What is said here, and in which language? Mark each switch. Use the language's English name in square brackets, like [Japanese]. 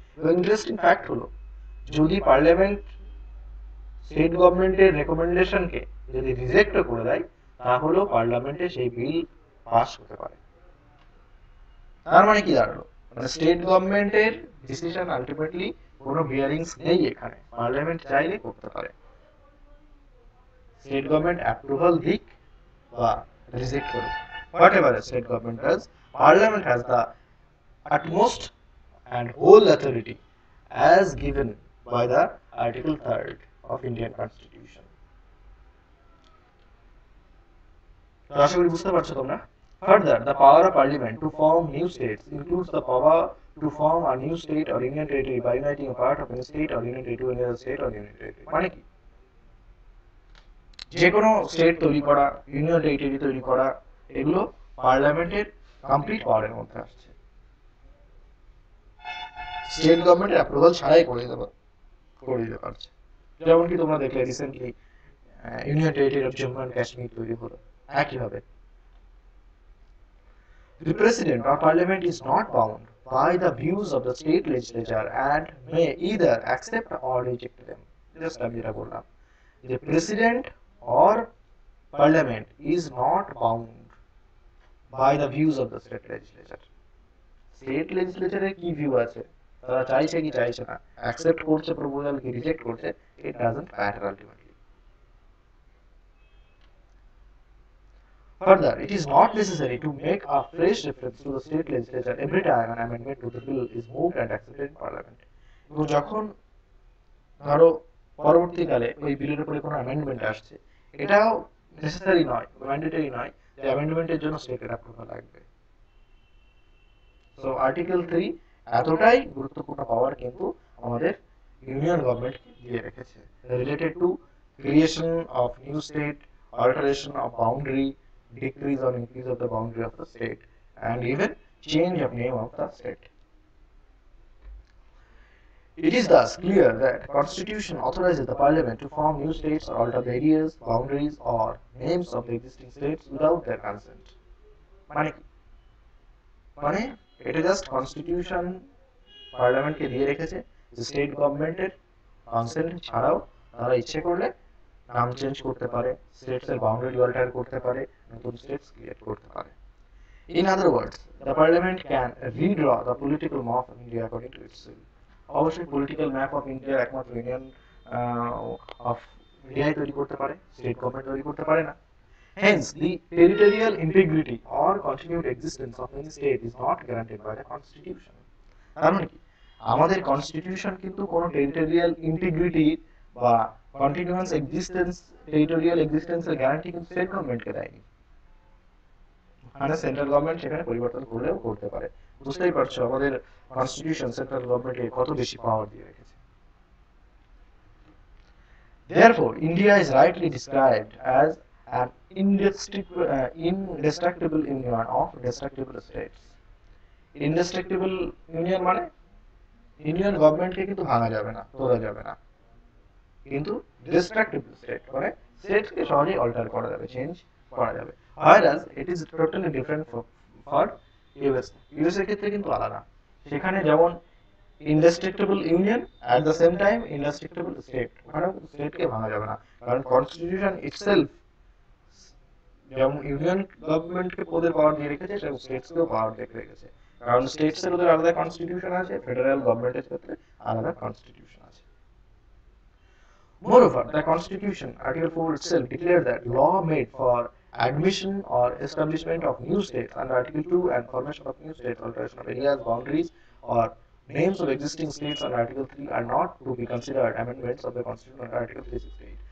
[Bangla] এবং interesting fact হলো, যদি পার্লামেন্ট স্টেট গভর্নমেন্টের রেকমেন্ডেশনকে যদি রিজেক্টও করে দেয়, তাহলেও পার্লামেন্টে সেই বিল পাস হতে পারে। তার মানে কি দাঁড়ালো? মানে স্টেট গভর্নমেন্টের ডিসিশন আলটিমেটলি কোনো বিয়ারিংস নেই এখানে, পার্লামেন্ট চাইলে করতে পারে। স্টেট গভর্নমেন্ট অ্যাপ্রুভাল দিক বা রিজেক্ট করুক, [English] whatever a state government does, parliament has the utmost and whole authority as given by the article 3rd of Indian constitution. [Bangla] তো আশা করি বুঝতে পারছো তোমরা। [English] Further, the power of parliament to form new states includes the power to form a new state or union territory by uniting a part of any state or union territory to another state or union territory. [Bangla] মানে কি? যে কোনো state তৈরি করা, union territory তৈরি করা, এগুলো পার্লামেন্টের কমপ্লিট পাওয়ারের মধ্যে আসছে। স্টেট গভর্নমেন্টের অ্যাপ্রুভাল ছাড়াই করে দিতে পারছে। যেমন কি তোমরা দেখলে recently union territory of Jammu and Kashmir তৈরি হলো, একইভাবে। [English] The president or parliament is not bound by the views of the state legislature and may either accept or reject them. Just [Bangla] আমি যেটা বললাম, [English] the president or parliament is not bound by the views of the state legislature. [Bangla] State legislature এর কি view আছে, তারা চাইছে কি চাইছে না, অ্যাকসেপ্ট করছে প্রপোজাল কি রিজেক্ট করছে, [English] it doesn't matter ultimately. Further, it is not necessary to make a fresh reference to the state legislature every time an amendment to the bill is moved and accepted in parliament. [Bangla] এবং যখন ধরো পরবর্তীকালে ওই বিলের উপরে কোনো amendment আসছে, এটাও নেসেসারি নয়, ম্যান্ডেটরি নয় যে অ্যামেন্ডমেন্টের জন্য স্টেটের অ্যাপ্রুভাল লাগবে। [English] so article 3 [Bangla] এতটাই গুরুত্বপূর্ণ পাওয়ার কিন্তু আমাদের ইউনিয়ন গভর্নমেন্টকে দিয়ে রেখেছে, [English] Related to creation of new state, alteration of boundary, decrease or increase of the boundary of the state, and even change of name of the state. It is thus clear that Constitution authorizes the Parliament to form new states or alter the areas, boundaries, or names of the existing states without their consent. [Bangla] মানে এটা just constitution পার্লামেন্টকে দিয়ে রেখেছে যে state গভর্নমেন্টের consent ছাড়াও তারা ইচ্ছে করলে নাম চেঞ্জ করতে পারে, স্টেটস এর বাউন্ডারি অল্টার করতে পারে, নতুন স্টেটস ক্রিয়েট করতে পারে। [English] In other words, the parliament can redraw the political map of India according to its will. [Bangla] অবশ্যই পলিটিক্যাল ম্যাপ অফ ইন্ডিয়া একমাত্র ইউনিয়ন অফ ইন্ডিয়াই তৈরি করতে পারে, স্টেট গভর্নমেন্ট তৈরি করতে পারে না। [English] Hence, the territorial integrity or continued existence of any state is not guaranteed by the constitution. [Bangla] তার মানে কি, আমাদের কনস্টিটিউশন কিন্তু কোনো টেরিটোরিয়াল ইন্টিগ্রিটি বা কন্টিনিউয়াস এক্সিস্টেন্স, টেরিটোরিয়াল এক্সিস্টেন্সের গ্যারান্টি কিন্তু স্টেট গভর্নমেন্টকে দেয়নি। মানে সেন্ট্রাল গভর্নমেন্ট সেখানে পরিবর্তন করলেও করতে পারে। বুঝতেই পারছো আমাদের কনস্টিটিউশন সেন্ট্রাল গভর্নমেন্টকে কত বেশি পাওয়ার দিয়ে রেখেছে। [English] Therefore, India is rightly described as an indestructible union of destructible states. Indestructible union [Bangla] মানে ইউনিয়ন গভর্নমেন্টকে কিন্তু ভাঙা যাবে না, তোলা যাবে না। কিন্তু ডিস্ট্রাকটিভ স্টেট মানে স্টেটকে সহজেই অল্টার করা যাবে, চেঞ্জ করা যাবে। [English] whereas it is totally different for US. [Bangla] US এর ক্ষেত্রে কিন্তু আলাদা, সেখানে যেমন ইনডেস্ট্রাক্টেবল union at the same time ইনডেস্ট্রাক্টেবল state, ওখানে স্টেটকে ভাঙা যাবে না, কারণ কনস্টিটিউশন ইটসেলফ যেমন ইউনিয়ন গভর্নমেন্টকে ওদের পাওয়ার দিয়ে রেখেছে, সেরকম স্টেটসকেও পাওয়ার দিয়ে রেখেছে, কারণ স্টেটসের ওদের আলাদা কনস্টিটিউশন আছে, ফেডারেল গভর্নমেন্টের ক্ষেত্রে আলাদা কনস্টিটিউশন আছে। [English] Moreover, the Constitution, Article 4 itself declared that law made for admission or establishment of new states under Article 2 and formation of new states, alteration of areas, boundaries, or names of existing states under Article 3 are not to be considered amendments of the Constitution under Article 368.